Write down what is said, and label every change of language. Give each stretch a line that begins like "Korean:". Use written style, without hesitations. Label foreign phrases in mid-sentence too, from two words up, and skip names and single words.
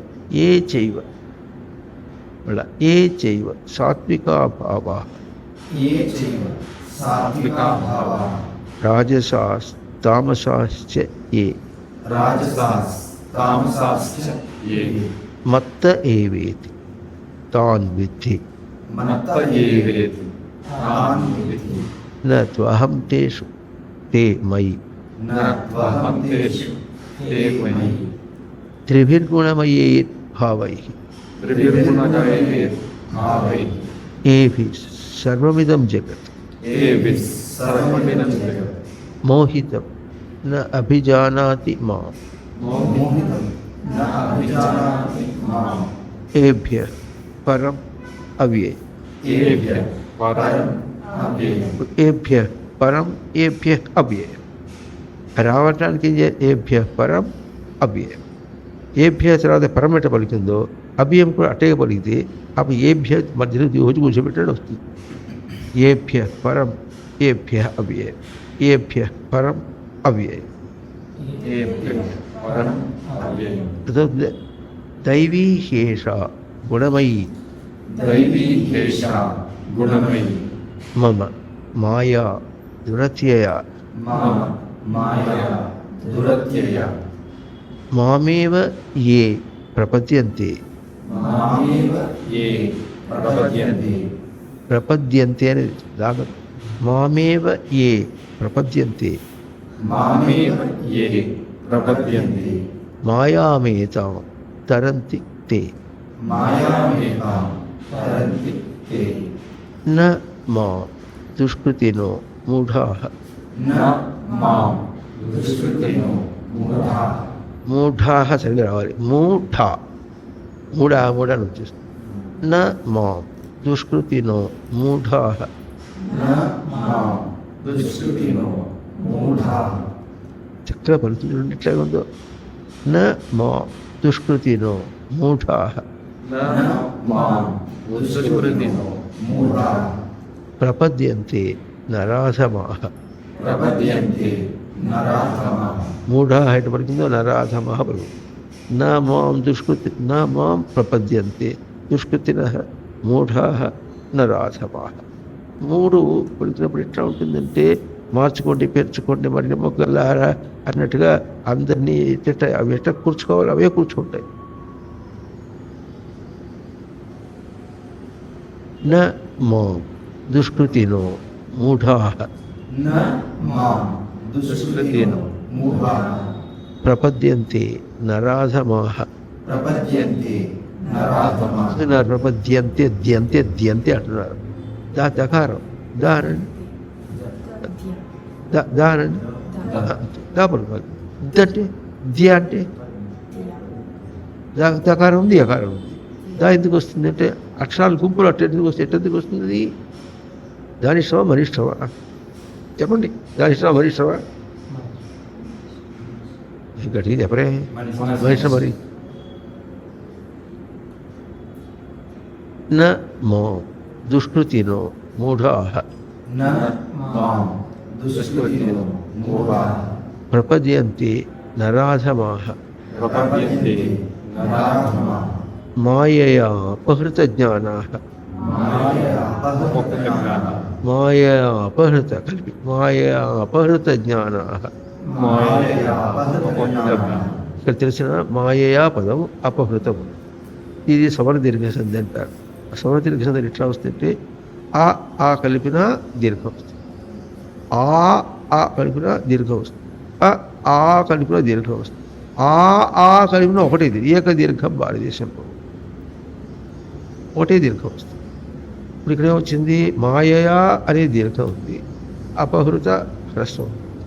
Sanskrit: ఏ చైవ మళ్ళా ఏ చైవ సాత్వికా భావా రాజసాస్ తామసాశ్చ ఏ మత్త ఏవేతి తాన్ విద్ధి న త్వహం తేషు తే మయి. न त्वहन्तेषु ते मयि त्रिभिर्गुणमयैर्भावैः त्रिभिर्गुणगणैर्भावैः एभिः सर्वमिदं जगत् एभिः सर्वमिदं जगत् मोहितं न अभिजानाति माम् मोहितं न अभिजानाति माम् एभ्यः परम् अव्ययम् एभ्यः परम् अव्ययम् ఏభ్య పరం ఏభ్య అవ్యయం
Telugu: రావటానికి
Sanskrit: ఏభ్య పరం అవ్యయం ఏభ్య
Telugu: తర్వాత పరం ఎట్ట పలికిందో అవ్యయం కూడా అట్టే పలికితే అప్పుడు ఏభ్య మధ్యలో రోజు కూర్చోబెట్టడం వస్తుంది
Sanskrit: ఏభ్య పరం ఏభ్య అవ్యయం ఏభ్య పరం అవ్యయం एभ्यः परम् अव्ययम् దైవీ శేష గుణమయీ दैवी एषा गुणमयी మమ మాయా దురత్యయా मम माया दुरत्यया మామేవ ఏ ప్రపద్యంతే मामेव ये प्रपद्यन्ते ప్రపద్యంతే
Telugu: అనేది రాగదు
Sanskrit: మామేవ ఏ ప్రపద్యంతే मामेव ये प्रपद्यन्ते మాయామేతాం తరంతి తే मायामेतां तरन्ति ते న మా దుష్కృతినో మూఢాః न मां दुष्कृतिनो मूढा
Telugu: మూఢాః సరిగ్గా రావాలి మూఢా మూఢా మూఢ అని వచ్చేస్తుంది
Sanskrit: న మా దుష్కృతినో మూఢాః न मां दुष्कृतिनो मूढा
Telugu: చక్కగా పలుకుతుంటే ఎట్లా ఉందో
Sanskrit: న మా దుష్కృతినో మూఢాః न मां दुष्कृतिनो मूढा ప్రపద్యంతే నరాధమాః प्रपद्यन्ते नराधमाः
Telugu: మూఢా ఎటు పలికిందో నరాధమాః పలుకు
Sanskrit: నా మాం దుష్కృతి నా మాం ప్రపద్యంతే దుష్కృతినః మూఢాః నరాధమాః
Telugu: మూడు పలికినప్పుడు ఎట్లా ఉంటుందంటే మార్చుకోండి పేర్చుకోండి మరి మొగ్గలారా అన్నట్టుగా అందరినీ ఎట్ట అవి ఎట్లా కూర్చుకోవాలి అవే కూర్చుకుంటాయి
Sanskrit: న మాం దుష్కృతినో మూఢాః न मां दुष्कृतिनो मूढा ప్రపద్యంతే నరాధమాః प्रपद्यन्ते नराधमाः
Telugu: ప్రపద్యంతే ద్యంతే ద్యంతే అంటున్నారు దకారం దానండి దానండి దాపడు అంటే ద్య అంటే దకారం ఉంది అకారం ఉంది దా ఎందుకు వస్తుంది అంటే అక్షరాలు గుంపులు అట్ట ఎందుకు వస్తుంది ఎట్టెందుకు వస్తుంది దాని ఇష్టమా మరి ఇష్టమా చెప్పండి దాని ఇష్టమా మరి ఇష్టమా గట్టిగా చెప్పరే మరి ఇష్టం మరి
Sanskrit: న మో దుష్కృతినో మూఢాః न मां दुष्कृतिनो मूढा ప్రపద్యంతే నరాధమాః प्रपद्यन्ते नराधमाः మాయయా అపహృత జ్ఞానాః मायया अपहृतज्ञानाः మాయా అపహృత కలిపి మాయా అపహృత జ్ఞానాః मायया अपहृतज्ञानाः
Telugu: ఇక్కడ తెలిసిన మాయయా పదం అపహృతం ఇది సవర్ణ దీర్ఘ సంధి అంటారు ఆ సవర్ణ దీర్ఘ సంధి ఎట్లా వస్తుందంటే ఆ కలిపిన దీర్ఘం వస్తుంది ఆ కలిపిన దీర్ఘం వస్తుంది ఆ కలిపిన దీర్ఘం వస్తుంది ఆ కలిపిన ఒకటే ఏక దీర్ఘం భారతదేశంలో ఒకటే దీర్ఘం వస్తుంది ఇప్పుడు ఇక్కడ ఏమొచ్చింది మాయయా అనే దీర్ఘం ఉంది అపహృత హ్రస్వం ఉంది.